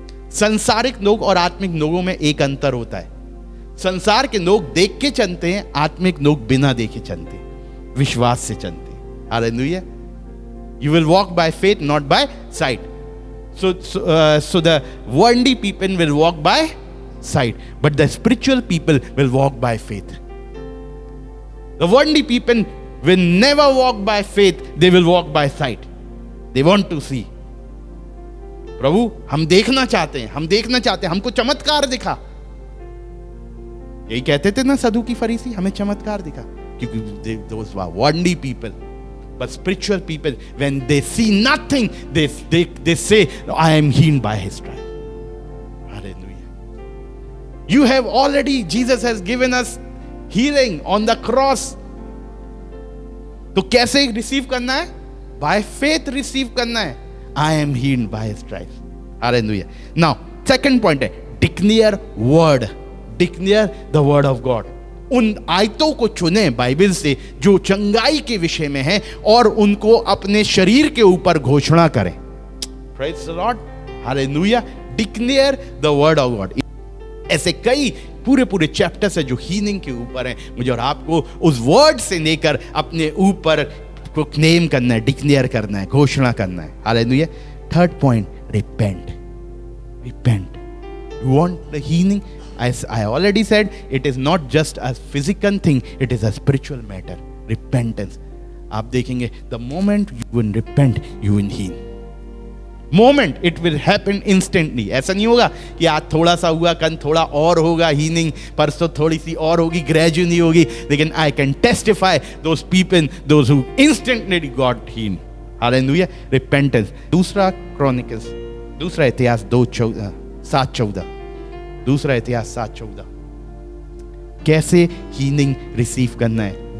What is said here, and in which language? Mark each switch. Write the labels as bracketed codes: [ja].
[hi] संसारिक लोग और आत्मिक लोगों में एक अंतर होता है। संसार के लोग देख के चलते हैं, आत्मिक लोग बिना देखे चलते हैं, विश्वास से चलते हैं। Hallelujah. [en] You will walk by faith, not by sight. So the worldly people will walk by sight, but the spiritual people will walk by faith. The worldly people will never walk by faith; they will walk by sight. They want to see. [hi] प्रभु हम देखना चाहते हैं, हमको चमत्कार दिखा। यही कहते थे ना सदू की फरीसी, हमें चमत्कार दिखा, क्योंकि [en] those were worldly people. But spiritual people, when they see nothing, they say, I am healed by his stripe. Hallelujah. You have already, Jesus has given us healing on the cross. [hi] तो कैसे receive करना है? [en] By faith [hi] receive करना है। [en] I am healed by his stripes. Hallelujah. Now, second point है, declare word. Declare the word of God. [hi] उन आयतों को चुने बाइबल से जो चंगाई के विषय में है और उनको अपने शरीर के ऊपर घोषणा करें। [en] Praise the Lord. Hallelujah. Declare the word of God. [hi] ऐसे कई पूरे चैप्टर्स है जो हीलिंग के ऊपर है। मुझे और आपको उस वर्ड से लेकर अपने ऊपर को क्लेम करना है, डिक्लेयर करना है, घोषणा करना है। Hallelujah. Third point, repent. [en] repent. You want the healing? As I already said, it is not just a physical thing, it is a spiritual matter. Repentance. [hi] आप देखेंगे, [en] the moment you will repent, you will heal. Moment, it will happen instantly. [hi] ऐसा नहीं होगा कि आज थोड़ा सा हुआ, कल थोड़ा और होगा हीलिंग, परसों थोड़ी सी और होगी, ग्रेजुअली होगी. [en] लेकिन I can testify those people, those who instantly got healed. Hallelujah. Repentance. [hi] दूसरा क्रॉनिकल्स, दूसरा इतिहास 7:14. दूसरा इतिहास 7:14. कैसे हीलिंग रिसीव करना है?